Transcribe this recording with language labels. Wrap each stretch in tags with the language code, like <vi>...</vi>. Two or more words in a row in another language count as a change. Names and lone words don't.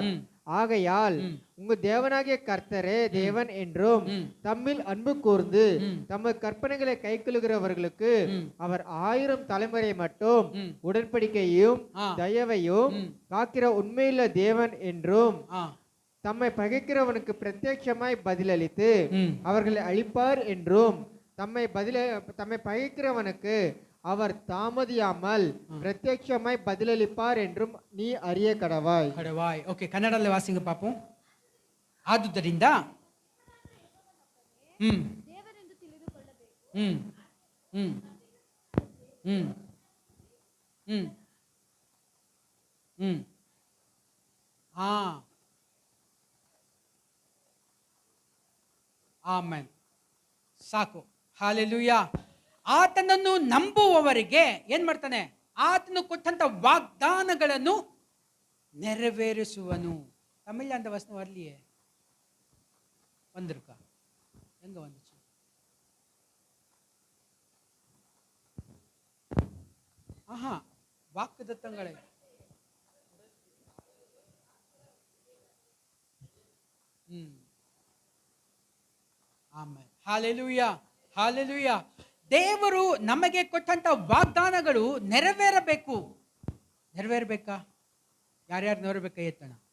<ta>ஆகையால் உங்க தேவனாகிய கர்த்தரே தேவன் என்றும் தம்மில் அன்பு கூர்ந்து தமது கற்பனைகளை கைக்கொள்கிறவர்களுக்கு அவர் 1000 தலைமுறை மட்டும் உடன்படிக்கையும் தயவையும் காக்கிற உண்மையுள்ள தேவன் என்றும் தம்மை பகைக்கிறவனுக்கு பிரத்யட்சமாய் பதிலளித்து அவர்களை அழிப்பார் என்றும் தம்மை பகைக்கிறவனுக்கு அவர் தாமதியாமல் பிரத்யட்சமாய் பதிலளிப்பார் என்றும் நீ அறிய கடவாய்.</ta> <kn>ಓಕೆ, ಕನ್ನಡದಲ್ಲಿ ವಾಸಿಂಗ ಪಾಪು. ಆದುದರಿಂದ ದೇವರೆಂದು ತಿಳಿದುಕೊಳ್ಳಬೇಕು. ಆಮೆನ್. ಸಾಕು. ಹಾಲೆಲೂಯಾ. ಆತನನ್ನು ನಂಬುವವರಿಗೆ ಏನ್ ಮಾಡ್ತಾನೆ? ಆತನು ಕೊಟ್ಟಂತ ವಾಗ್ದಾನಗಳನ್ನು ನೆರವೇರಿಸುವನು.</kn> <ta>ತಮಿಳ್ அந்த வசனம் வரலையே, வந்திருக்கா? எங்க வந்துச்சு? ஆஹா, வாக்குத்தத்தங்களை ಆಮೆನ್.</ta> <kn>ಹಾಲೆಲೂಯಾ, ಹಾಲೆಲೂಯಾ. ದೇವರು ನಮಗೆ ಕೊಟ್ಟಂತ ವಾಗ್ದಾನಗಳು ನೆರವೇರಬೇಕು. ನೆರವೇರಬೇಕಾ? ಯಾರ್ಯಾರು ನೆರವೇರಬೇಕಾ? ಎತ್ತಣ.</kn>